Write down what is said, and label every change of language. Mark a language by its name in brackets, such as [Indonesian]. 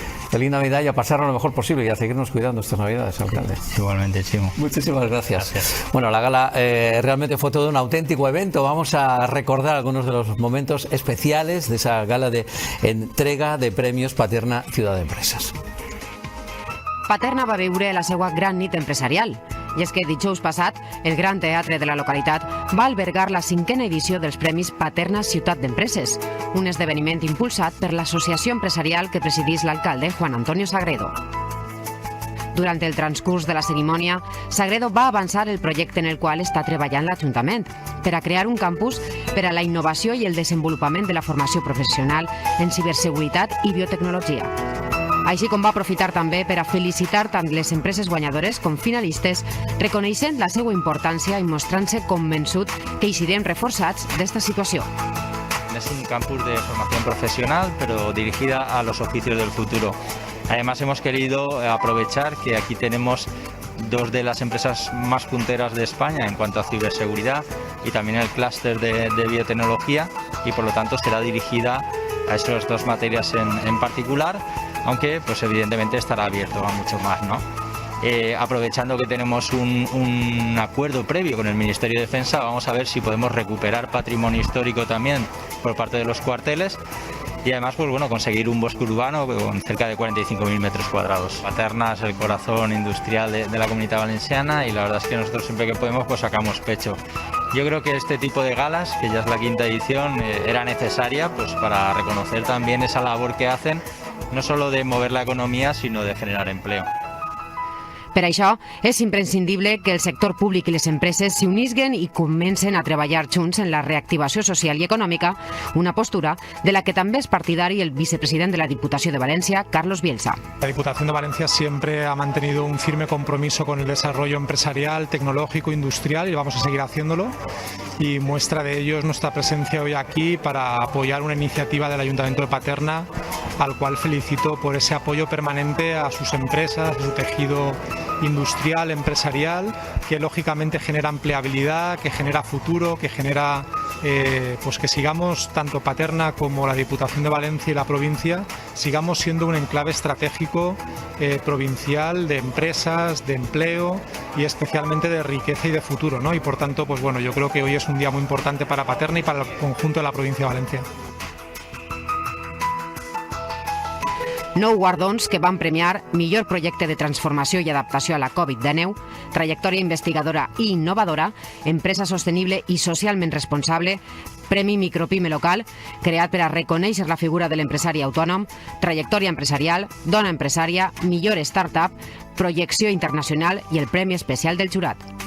[Spanish] Feliz Navidad y a pasarlo lo mejor posible y a seguirnos cuidando estas Navidades, alcalde. Igualmente, Chimo. Muchísimas gracias. Bueno, la gala realmente fue todo un auténtico evento. Vamos a recordar algunos de los momentos especiales de esa gala de entrega de premios Paterna Ciutat d'Empreses. [Catalan] Paterna va viure la seva gran nit empresarial. I és que dijous passat, el Gran Teatre de la localitat va albergar la 5a edició dels Premis Paterna Ciutat d'Empreses, un esdeveniment impulsat per l'associació empresarial que presidís l'alcalde Juan Antonio Sagredo. Durant el transcurs de la cerimònia, Sagredo va avançar el projecte en el qual està treballant l'Ajuntament per a crear un campus per a la innovació i el desenvolupament de la formació professional en ciberseguretat i biotecnologia. Així com va aprofitar també per a felicitar tant les empreses guanyadores com finalistes, reconeixent la seva importància i mostrant-se convençut que eixirem reforçats d'esta situació. [Spanish] Es un campus de formación profesional, pero dirigida a los oficios del futuro. Además, hemos querido aprovechar que aquí tenemos dos de las empresas más punteras de España en cuanto a ciberseguridad y también el clúster de biotecnología, y por lo tanto será dirigida a esas dos materias en particular, aunque pues evidentemente estará abierto a mucho más, ¿no? Aprovechando que tenemos un acuerdo previo con el Ministerio de Defensa, vamos a ver si podemos recuperar patrimonio histórico también por parte de los cuarteles y además pues bueno, conseguir un bosque urbano con cerca de 45.000 metros cuadrados. Paterna es el corazón industrial de la Comunidad Valenciana y la verdad es que nosotros siempre que podemos pues sacamos pecho. Yo creo que este tipo de galas, que ya es la 5ª edición, era necesaria pues para reconocer también esa labor que hacen, no solo de mover la economía, sino de generar empleo. [Catalan] Per això, és imprescindible que el sector públic i les empreses s'unisguen i comencen a treballar junts en la reactivació social i econòmica, una postura de la que també és partidari el vicepresident de la Diputació de Valencia, Carlos Bielsa. [Spanish] La Diputación de Valencia siempre ha mantenido un firme compromiso con el desarrollo empresarial, tecnológico, industrial y vamos a seguir haciéndolo. Y muestra de ello es nuestra presencia hoy aquí para apoyar una iniciativa del Ayuntamiento de Paterna, al cual felicito por ese apoyo permanente a sus empresas, a su tejido industrial, empresarial, que lógicamente genera empleabilidad, que genera futuro, que genera pues que sigamos, tanto Paterna como la Diputación de Valencia y la provincia, sigamos siendo un enclave estratégico provincial de empresas, de empleo y especialmente de riqueza y de futuro, ¿no? Y por tanto, pues bueno, yo creo que hoy es un día muy importante para Paterna y para el conjunto de la provincia de Valencia. [Catalan] 9 guardons que van premiar millor projecte de transformació i adaptació a la Covid-19, trajectòria investigadora i innovadora, empresa sostenible i socialment responsable, Premi Micropime Local, creat per a reconèixer la figura de l'empresari autònom, trajectòria empresarial, dona empresària, millor startup, projecció internacional i el Premi Especial del Jurat.